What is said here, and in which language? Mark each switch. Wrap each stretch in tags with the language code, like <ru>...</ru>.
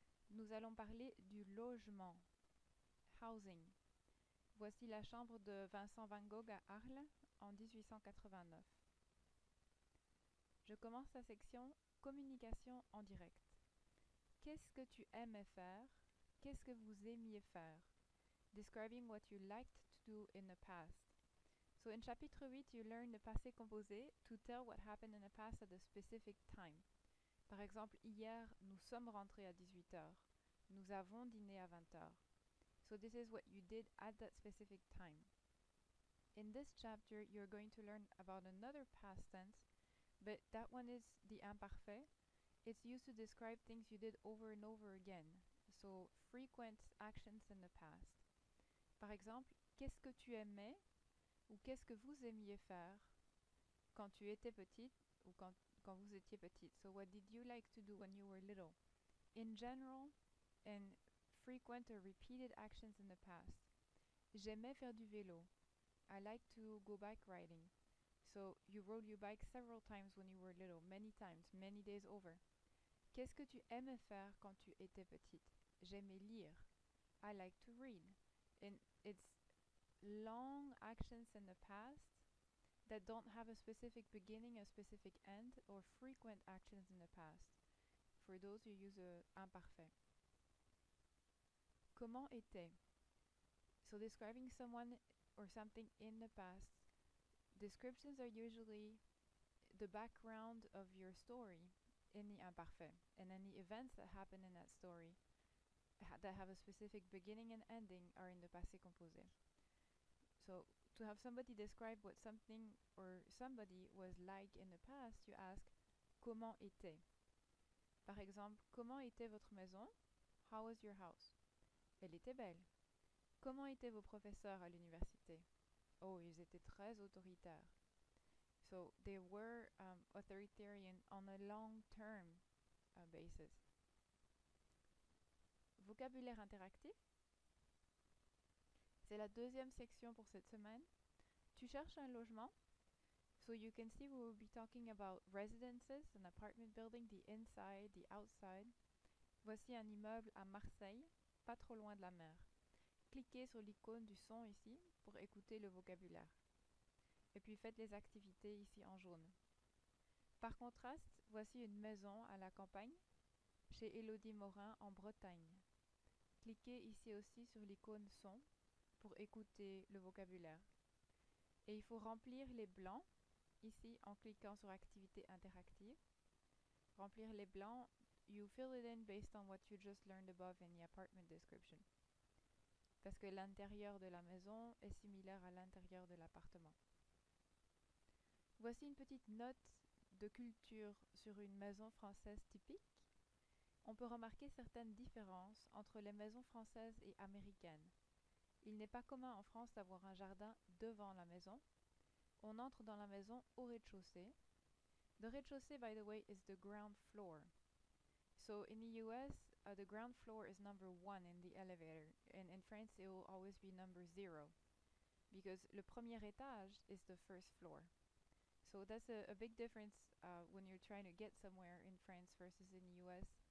<fr>Nous allons parler du logement, housing. Voici la chambre de Vincent van Gogh à Arles en 1889. Je commence la section communication en direct. Qu'est-ce que tu aimais faire? Qu'est-ce que vous aimiez faire?</fr> <en>Describing what you liked to do in the past. So in chapitre 8, you learn le passé composé to tell what happened in the past at a specific time.</en> <fr>Par exemple, hier, nous sommes rentrés à 18 heures. Nous avons dîné à 20 heures.</fr> <en>So this is what you did at that specific time. In this chapter, you're going to learn about another past tense, but that one is the imparfait. It's used to describe things you did over and over again, so frequent actions in the past.</en> <fr>Par exemple, qu'est-ce que tu aimais ou qu'est-ce que vous aimiez faire quand tu étais petite ou quand vous étiez petite.</fr> <en>So what did you like to do when you were little? In general, and frequent or repeated actions in the past.</en> <fr>J'aimais faire du vélo.</fr> <en>I like to go bike riding. So you rode your bike several times when you were little, many times, many days over.</en> <fr>Qu'est-ce que tu aimais faire quand tu étais petite? J'aimais lire.</fr> <en>I like to read. And it's long actions in the past that don't have a specific beginning, a specific end, or frequent actions in the past. For those who use imparfait.</en> <fr>Comment était?</fr> <en>So describing someone or something in the past. Descriptions are usually the background of your story in the imparfait, and then the events that happen in that story that have a specific beginning and ending are in the passé composé. So to have somebody describe what something or somebody was like in the past, you ask comment était.</en> <fr>Par exemple, comment était votre maison?</fr> <en>How was your house?</en> <fr>Elle était belle. Comment étaient vos professeurs à l'université? Oh, ils étaient très autoritaires.</fr> <en>So they were authoritarian on a long-term basis.</en> <fr>Vocabulaire interactif. C'est la deuxième section pour cette semaine. Tu cherches un logement?</fr> <en>So you can see we will be talking about residences, an apartment building, the inside, the outside.</en> <fr>Voici un immeuble à Marseille, pas trop loin de la mer. Cliquez sur l'icône du son ici pour écouter le vocabulaire. Et puis faites les activités ici en jaune. Par contraste, voici une maison à la campagne, chez Élodie Morin en Bretagne. Cliquez ici aussi sur l'icône son pour écouter le vocabulaire. Et il faut remplir les blancs ici en cliquant sur activité interactive. Remplir les blancs,</fr> <en>you fill it in based on what you just learned above in the apartment description.</en> <fr>Parce que l'intérieur de la maison est similaire à l'intérieur de l'appartement. Voici une petite note de culture sur une maison française typique. On peut remarquer certaines différences entre les maisons françaises et américaines. Il n'est pas commun en France d'avoir un jardin devant la maison. On entre dans la maison au rez-de-chaussée.</fr> <en>The rez-de-chaussée, by the way, is the ground floor. So in the US, the ground floor is number 1 in the elevator. And in France, it will always be number 0. Because</en> <fr>le premier étage</fr> <en>is the first floor. So that's a big difference when you're trying to get somewhere in France versus in the US.</en>